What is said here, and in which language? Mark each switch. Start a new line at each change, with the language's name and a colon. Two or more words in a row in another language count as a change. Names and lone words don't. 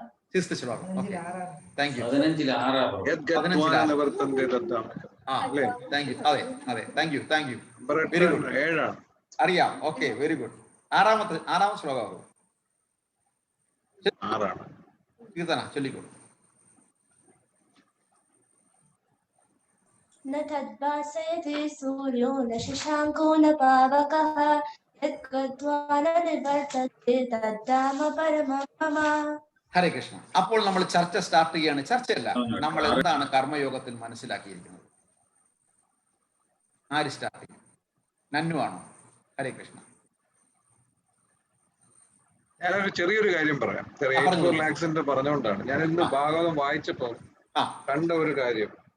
English: thank you. 15-ൽ 6. അതെ thank you. very good. അറിയാം. okay, very good.
Malayalam: 6-ാമത്തെ ശ്ലോകം. 6 കീർത്തന ചൊല്ലിക്കോളൂ.
Sanskrit: न तद्भासयति सूर्यो न शशाङ्को न पावकः यद्गत्वा न निवर्तते तद्धाम परमं मम.
Malayalam: ഹരേ കൃഷ്ണ. അപ്പോൾ നമ്മൾ ചർച്ച സ്റ്റാർട്ട് ചെയ്യാണ്. ചർച്ചയല്ല, നമ്മൾ എന്താണ് കർമ്മയോഗത്തിൽ മനസ്സിലാക്കിയിരിക്കുന്നത്? ആര് സ്റ്റാർട്ട് ചെയ്യും? നന്നു ആണോ? ഹരേ കൃഷ്ണ. ഞാനൊരു ചെറിയൊരു കാര്യം പറയാം. 84 ലാക്സിന്റെ പറഞ്ഞുകൊണ്ടാണ് ഞാൻ ഇന്ന് ഭാഗവതം വായിച്ചപ്പോൾ കണ്ട ഒരു കാര്യം.